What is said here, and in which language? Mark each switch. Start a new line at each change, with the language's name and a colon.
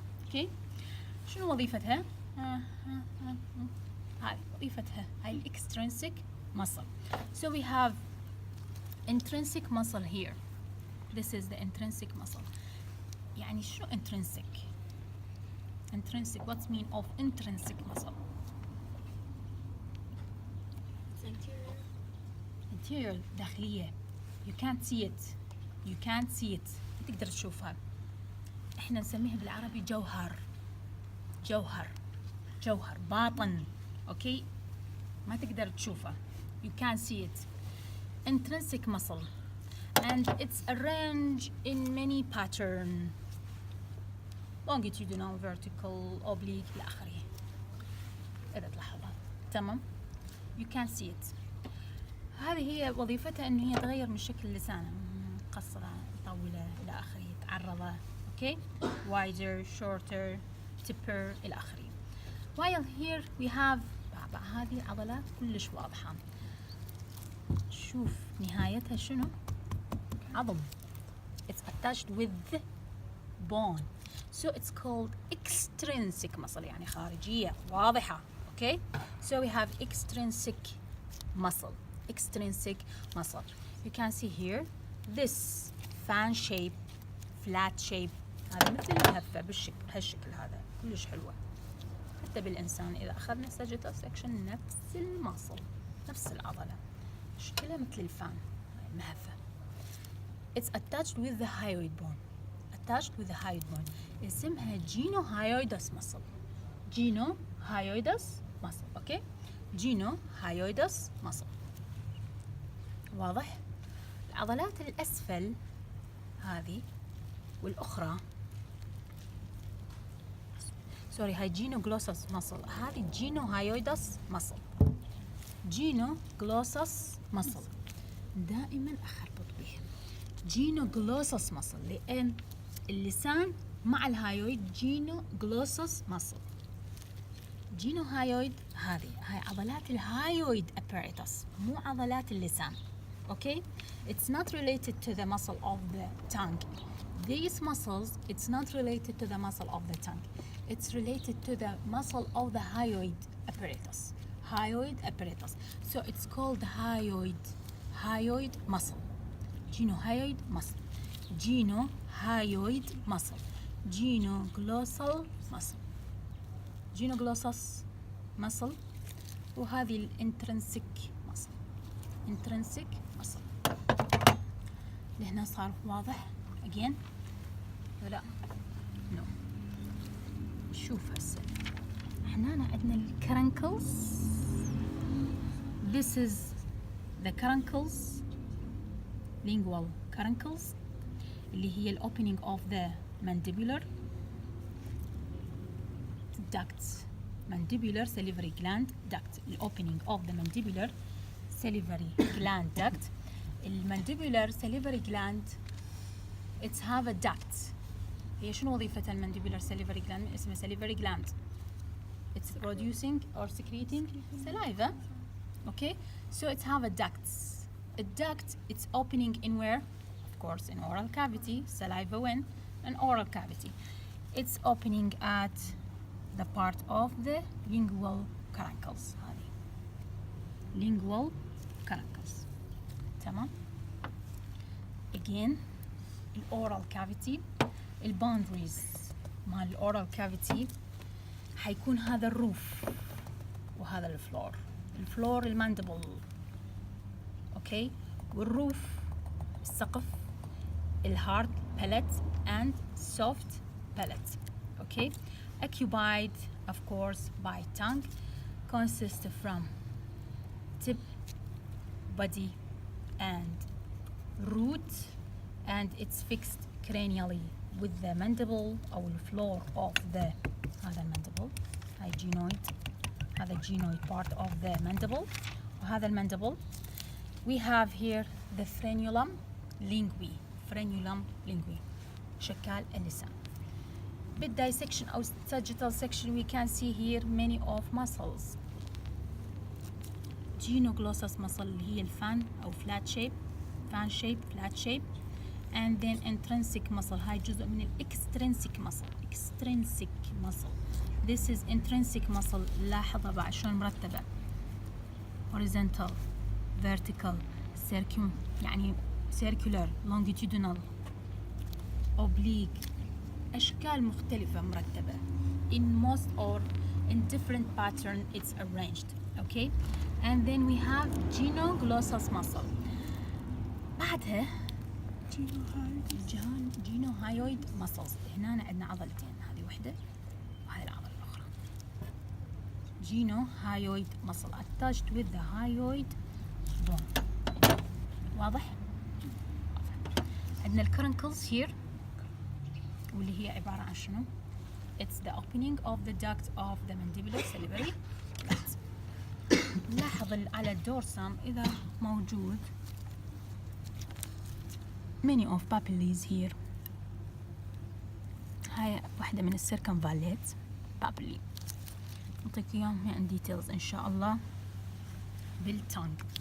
Arabic: Okay, شنو وظيفتها؟ هاي وظيفتها هاي extrinsic muscle.
English: So we have intrinsic muscle here. This is the intrinsic muscle.
Arabic: يعني شنو intrinsic?
English: Intrinsic, what's mean of intrinsic muscle? It's anterior.
Arabic: Interior, داخلية.
English: You can't see it. You can't see it.
Arabic: ما تقدر تشوفها. احنا نسميها بالعربي جوهر. جوهر باطن. Okay, ما تقدر تشوفه.
English: You can't see it. Intrinsic muscle, and it's arranged in many pattern. longitudinal, vertical, oblique
Arabic: إلى آخره. إذا تلاحظها. تمام.
English: You can't see it.
Arabic: هذه هي وظيفتها إنه هي تغير من شكل اللسان، مقصرة، مطولة إلى آخره، تعرضة.
English: Okay, wider, shorter, tipper
Arabic: إلى آخره.
English: While here we have
Arabic: هذه العضلات كلش واضحة. شوف نهايتها شنو؟ عظم.
English: It's attached with the bone. So it's called extrinsic muscle,
Arabic: يعني خارجية واضحة.
English: Okay, so we have extrinsic muscle. Extrinsic muscle. You can see here this fan shape, flat shape.
Arabic: هذا مثل المهفة بهالشكل هذا كلش حلوة. حتى بالإنسان إذا أخذنا sagittal section نفس المصل، نفس العضلة، شكلها مثل الفان، مهفة.
English: It's attached with the hyoid bone. Attached with the hyoid bone.
Arabic: اسمها genohyoidus muscle.
English: Genohyoidus muscle. Okay? Genohyoidus muscle.
Arabic: واضح؟ العضلات الأسفل هذه والأخرى هاي جينوغلوسس muscle. هذه genohyoidus muscle. genoglossus muscle. دائما أخربط بهم. genoglossus muscle لأن اللسان مع الهايويد genoglossus muscle. genohyoid هاي عضلات الهايويد apparatus مو عضلات اللسان.
English: Okay, it's not related to the muscle of the tongue. These muscles, it's not related to the muscle of the tongue. It's related to the muscle of the hyoid apparatus. Hyoid apparatus. So it's called hyoid muscle. Genohyoid muscle. Genohyoid muscle. Genoglossal muscle. Genoglossus muscle.
Arabic: وهذه الانترنسيك muscle.
English: Intrinsic muscle.
Arabic: لهنا صار واضح.
English: Again,
Arabic: لا نو. شوف هسه هنا عندنا الكرنكلز.
English: This is the caruncles, lingual caruncles,
Arabic: اللي هي ال
English: opening of the mandibular duct, mandibular salivary gland duct, ال opening of the mandibular salivary gland duct. المانديبولار salivary gland it's have a duct.
Arabic: هي شنو وظيفة المانديبولار salivary gland؟ من اسمه salivary gland.
English: It's producing or secreting saliva. Okay, so it have a duct. A duct it's opening in where? Of course in oral cavity. Saliva when? An oral cavity. It's opening at the part of the lingual caruncles.
Arabic: هذه lingual caruncles. تمام. Again الأورال كافيتي، الباوندريز مال الأورال كافيتي حيكون هذا الروف وهذا الفلور. الفلور الماندبل، اوكي، والروف السقف، الهارد
English: palate and soft palate. Okay, occupied of course by tongue, consists from tip, body and root, and it's fixed cranially with the mandible
Arabic: أو الفلور
English: of the
Arabic: هذا الماندبل. هاي genoid، هذا genoid part of the mandible وهذا الماندبل.
English: We have here the frenulum linguae. frenulum linguae
Arabic: شكال اللسان. بالدايسكشن أو
English: sagittal section we can see here many of muscles. Genoglossus muscle
Arabic: اللي هي الفان أو
English: flat shape، fan shape flat shape. And then intrinsic muscle،
Arabic: هاي جزء من
English: extrinsic muscle. extrinsic muscle. This is intrinsic muscle.
Arabic: لاحظها بعد شلون مرتبة
English: horizontal vertical
Arabic: يعني
English: circular longitudinal oblique،
Arabic: أشكال مختلفة مرتبة.
English: In most or in different pattern it's arranged. Okay, and then we have genoglossus muscle.
Arabic: بعدها genohyoid muscles. هنا عندنا عضلتين، هذه واحدة وهذه العضلة الأخرى.
English: genohyoid muscle attached with the hyoid bone.
Arabic: واضح؟ عندنا الكرنكلز
English: here
Arabic: واللي هي عبارة عن شنو؟
English: It's the opening of the duct of the mandibular salivary gland.
Arabic: لاحظ على الدورسم إذا موجود
English: many of papillae here.
Arabic: هاي واحدة من السيركمفاليت papillae. نعطيك إياهم عن details إن شاء الله بالتونج.